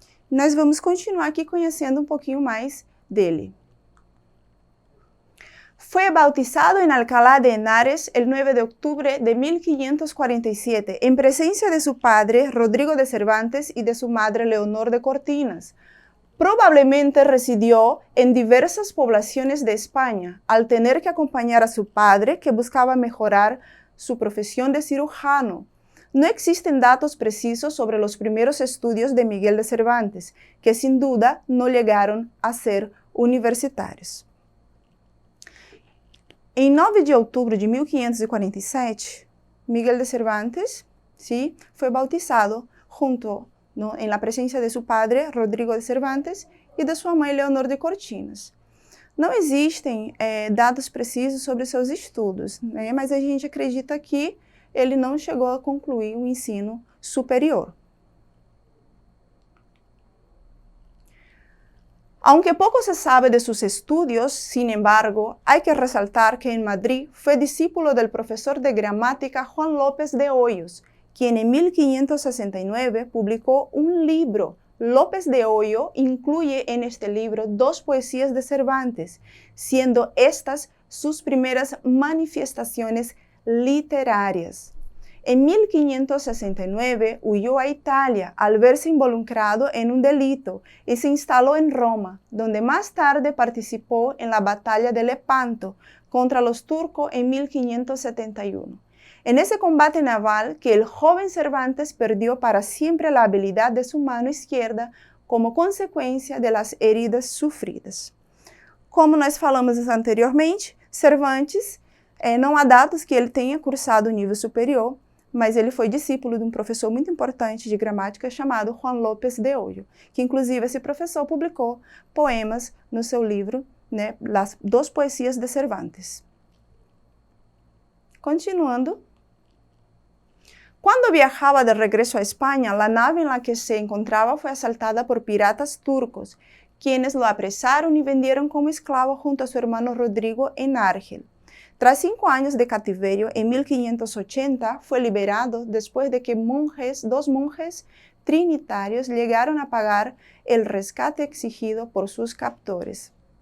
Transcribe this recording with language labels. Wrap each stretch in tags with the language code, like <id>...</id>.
<pt>Nós vamos continuar aqui conhecendo um pouquinho mais dele.</pt> <es>Fue bautizado en Alcalá de Henares el 9 de octubre de 1547, en presencia de su padre, Rodrigo de Cervantes, y de su madre, Leonor de Cortinas. Probablemente residió en diversas poblaciones de España, al tener que acompañar a su padre, que buscaba mejorar su profesión de cirujano. No existen datos precisos sobre los primeros estudios de Miguel de Cervantes, que sin duda no llegaron a ser universitários.</es> <pt>Em 9 de outubro de 1547, Miguel de Cervantes foi bautizado junto</pt> <es>en la presencia de su padre,</es> <pt>Rodrigo de Cervantes, e de sua mãe, Leonor de Cortinas. Não existem dados precisos sobre seus estudos, né? Mas a gente acredita que ele não chegou a concluir o ensino superior.</pt> <es>Aunque poco se sabe de sus estudios, sin embargo, hay que resaltar que en Madrid fue discípulo del profesor de gramática Juan López de Hoyos, quien en 1569 publicó un libro. López de Hoyo incluye en este libro 2 poesías de Cervantes, siendo estas sus primeras manifestaciones literarias. En 1569 huyó a Italia al verse involucrado en un delito y se instaló en Roma, donde más tarde participó en la batalla de Lepanto contra los turcos en 1571. En ese combate naval que el joven Cervantes perdió para siempre la habilidad de su mano izquierda como consequência de las heridas sufridas.</es> <pt>Como nós falamos anteriormente, Cervantes, não há dados que ele tenha cursado o nível superior, mas ele foi discípulo de um professor muito importante de gramática chamado Juan López de Hoyo, que inclusive esse professor publicou poemas no seu livro, né,</pt> <es>Las 2 poesías de Cervantes.</es> <pt>Continuando.</pt> <es>Cuando viajaba de regreso a España, la nave en la que se encontraba fue asaltada por piratas turcos, quienes lo apresaron y vendieron como esclavo junto a su hermano Rodrigo en Argel. Tras 5 años de cautiverio, en 1580 fue liberado después de que 2 monjes trinitarios llegaron a pagar el rescate exigido por sus captores.</es>